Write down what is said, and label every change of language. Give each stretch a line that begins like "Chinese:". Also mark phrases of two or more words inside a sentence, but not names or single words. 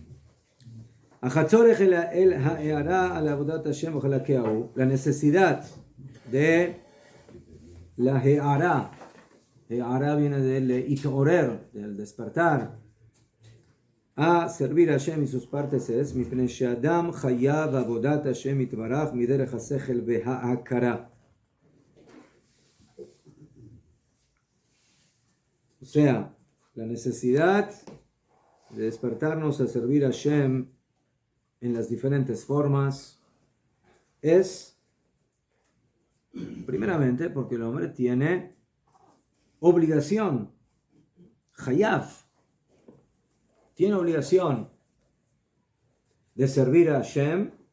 Spanish: La necesidad de la he'ara. He'ara viene del itorer, del despertar. A servir a Hashem y sus partes es
Hebrew: מפני שאדם חייב עבודת השם יתברך מדרך השכל וההכרה.
Spanish: O sea, la necesidad de despertarnos a servir a Hashem en las diferentes formas es, primeramente, porque el hombre tiene obligación, hayav, tiene obligación de servir a Hashem,